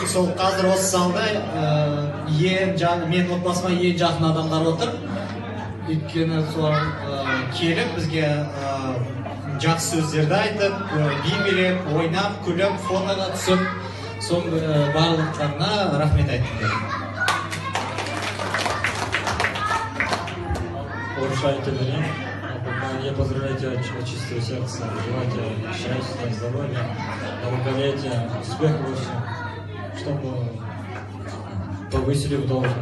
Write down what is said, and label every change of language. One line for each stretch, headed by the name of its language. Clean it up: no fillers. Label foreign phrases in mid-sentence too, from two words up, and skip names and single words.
Kazakh: Сол қазір осы залда мен отбасыма ең жақын адамдар отыр. Өйткені сол келіп бізге жақсы сөздерді айтып, би билеп, ойнап, күліп, фотоға түсіп, сон барлықтарына рахмет айттым.
Russian: Повышайте меня. Я поздравляю тебя от чистого сердца. Желаю тебе счастья, здоровья, долголетия, успеха во всем, чтобы повысили в должность.